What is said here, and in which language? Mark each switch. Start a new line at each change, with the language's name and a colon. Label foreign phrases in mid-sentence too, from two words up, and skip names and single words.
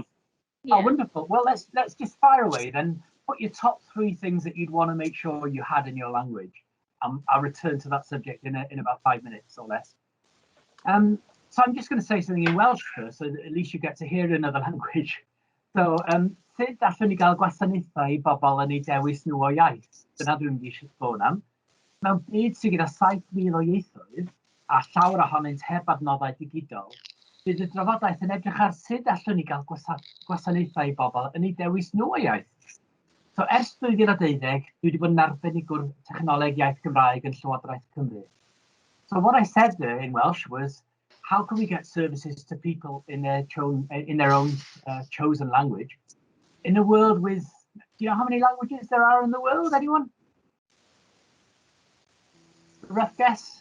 English: Yeah. Oh, wonderful. Well, let's just fire away then. Put your top 3 things that you'd want to make sure you had in your language. I'll return to that subject in about 5 minutes or less. So I'm just going to say something in Welsh first, so that at least you get to hear another language. So,
Welsh: sut allwn ni gael gwasanaethau i bobl yn eu dewis nhw o iaith? Dyna dwi'n mynd i sôn am. Mewn byd sydd gyda 7,000 o ieithoedd, a llawer ohonynt heb adnoddau digidol, bydd y drafodaeth yn edrych ar sut allwn ni gael gwasanaethau i bobl yn eu dewis nhw o iaith. So ers 2012, dwi wedi bod yn arbenigwr technoleg iaith Gymraeg yn Llywodraeth Cymru.
English: So what I said there in Welsh was, how can we get services to people in their own chosen language in a world with, do you know how many languages there are in the world, anyone? A rough guess?